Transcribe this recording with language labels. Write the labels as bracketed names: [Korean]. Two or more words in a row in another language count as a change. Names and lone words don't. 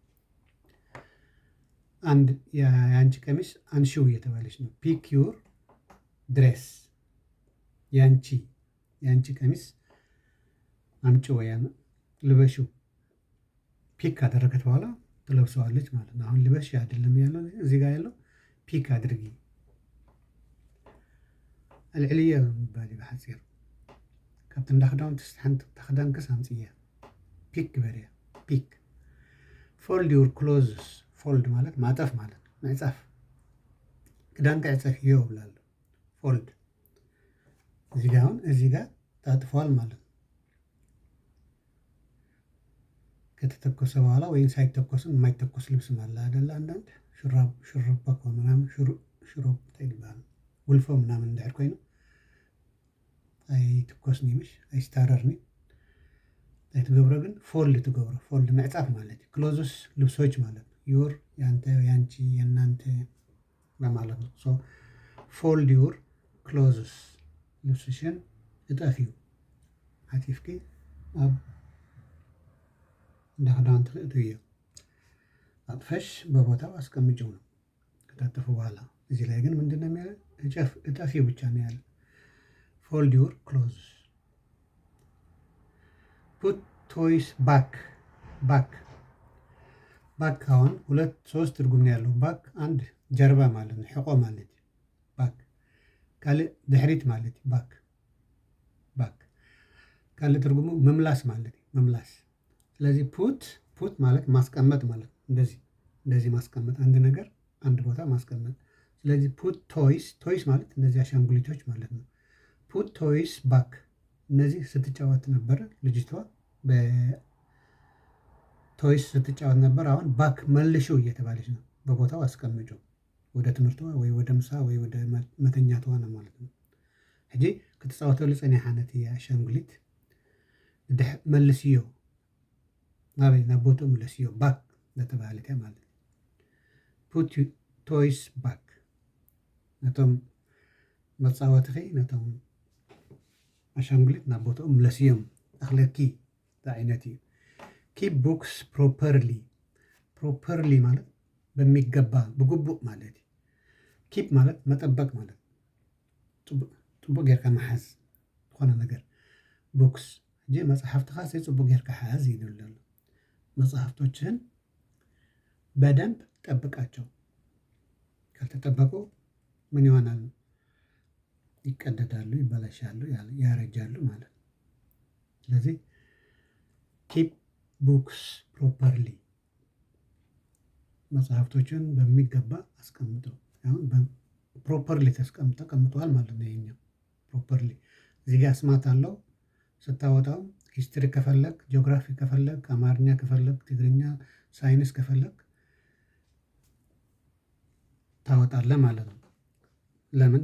[Amharic] አንድ የአንቺ ቀሚስ አንሺው እየተባለች ነው። [English] pick your dress። [Amharic] የአንቺ ቀሚስ አምጪ ወይም ልበሽው። ፒክ ካደረገት በኋላ ትለብሰዋለች ማለት ነው። አሁን ልበሽ አይደለም ያለው እዚህ ጋር ያለው ፒክ አድርጊ። [Tigrinya] አልዕልየ ምባል ብሓፂር ካብቲ እንዳክዳውንቲ ሓንቲ ተክዳንክስ ኣምፅእያ ፒክ ግበርያ። [English] pick fold your clothes። [Amharic] ፎልድ ማለት ማጠፍ ማለት ነው፣ ምዕፃፍ። [Tigrinya] ክዳንካ ዕፀፍዮ [Amharic] ብላለሁ። ፎልድ እዚህ ጋር አሁን እዚህ ጋር ታጥፏል ማለት ነው። ከተተኮሰ በኋላ ወይም ሳይተኮስም የማይተኮስ ልብስ አለ አይደለ? አንዳንድ ሹሩባ ከሆነ ምናምን ሽሮብ ይባላል። [Tigrinya] ውልፎ ምናምን እንዳይር ኮይኑ ኣይትኮስኒ ምሽ ኣይስታረርኒ ኣይትገብሮ ግን ፎልድ ትገብሮ። ፎልድ ምዕፃፍ ማለት እዩ። [Amharic] ክሎዝስ ልብሶች ማለት ነው። ዩር ያንተ፣ ያንቺ፣ የእናንተ ለማለት ነው። [English] so fold your clothes [Amharic] ልብስሽን እጠፊው [Tigrinya] ዓቲፍኪ ኣብ እንደ ክዳን ትርእቱ እዮ። [Amharic] አጥፈሽ በቦታው አስቀምጪው ነው ከታጠፉ በኋላ። እዚህ ላይ ግን ምንድነው የሚያለው? እጠፊው ብቻ ነው ያለ። [English] fold your clothes። put toys back። [Amharic] ባክ አሁን ሁለት ሶስት ትርጉም ነው ያለው። ባክ አንድ ጀርባ ማለት ነው፣ ሕቆ ማለት ባክ። [Tigrinya] ካልእ ድሕሪት ማለት ባክ። ካልእ ትርጉሙ [Amharic] መምላስ ማለት መምላስ። ስለዚህ ፑት ማለት ማስቀመጥ ማለት ነው። እንደዚህ ማስቀመጥ፣ አንድ ነገር አንድ ቦታ ማስቀመጥ። ስለዚህ [English] put toys [Amharic] ማለት እነዚህ አሻንጉሊቶች ማለት ነው። [English] put toys back። [Amharic] እነዚህ ስትጫወት ነበረ ልጅቷ በቶይስ ስትጫወት ነበር። አሁን ባክ መልሽው እየተባለች ነው። በቦታው አስቀምጪው፣ ወደ ትምህርቷ ወይ ወደ ምሳ ወይ ወደ መተኛቷ ነው ማለት ነው። [Tigrinya] ሕጂ ክትፃወተሉ ፀኒሓነት እያ አሻንጉሊት መልስዮ ናበይ ናብ ቦትኡ መለስዮ ባክ እናተባሃለት እያ ማለት ነው። [English] put toys back። [Tigrinya] ነቶም መፃወትኺ ነቶም አሻንጉሊት ናብ ቦትኦም መለስዮም ኣኽለኪ ዓይነት እዩ። [English] keep books [Tigrinya] ፕሮፐርሊ ማለት በሚገባ ብግቡእ ማለት እዩ። ኪፕ ማለት መጠበቅ ማለት ፅቡቅ ጌርካ መሓዝ ዝኾነ ነገር። ቡክስ እንጂ መፅሓፍትኻ ፅቡቅ ጌርካ ሓዝ ይብል ኣሎ። [Amharic] መጽሐፍቶችህን በደንብ ጠብቃቸው። ካልተጠበቁ ምን ይሆናል? ይቀደዳሉ፣ ይበላሻሉ፣ ያረጃሉ ማለት ነው። ስለዚህ [English] keep books properly፣ [Amharic] መጽሐፍቶችን በሚገባ አስቀምጠው። አሁን ፕሮፐርሊ ተቀምጠዋል ማለት ነው። ይሄኛው ፕሮፐርሊ እዚህ ጋር ስማት አለው ስታወጣው። ሂስትሪ ከፈለግ፣ ጂኦግራፊ ከፈለግ፣ አማርኛ ከፈለግ፣ ትግርኛ፣ ሳይንስ ከፈለግ ታወጣለህ ማለት ነው። ለምን?